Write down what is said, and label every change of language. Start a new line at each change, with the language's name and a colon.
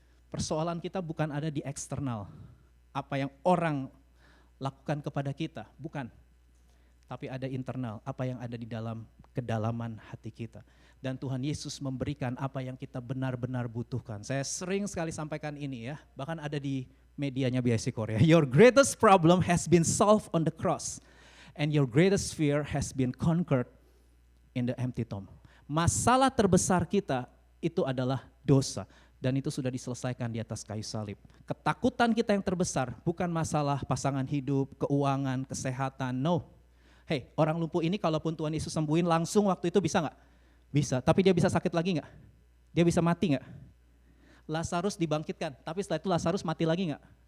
Indonesian: Persoalan kita bukan ada di eksternal, apa yang orang lakukan kepada kita, bukan. Tapi ada internal, apa yang ada di dalam kedalaman hati kita. Dan Tuhan Yesus memberikan apa yang kita benar-benar butuhkan. Saya sering sekali sampaikan ini, ya, bahkan ada di medianya BIC Korea.
English: Your greatest problem has been solved on the cross, and your greatest fear has been conquered in the empty tomb.
Indonesian: Masalah terbesar kita itu adalah dosa. Dan itu sudah diselesaikan di atas kayu salib. Ketakutan kita yang terbesar bukan masalah pasangan hidup, keuangan, kesehatan, no. Hey, orang lumpuh ini kalaupun Tuhan Yesus sembuhin langsung waktu itu bisa nggak? Bisa, tapi dia bisa sakit lagi nggak? Dia bisa mati nggak? Lazarus dibangkitkan, tapi setelah itu Lazarus mati lagi nggak?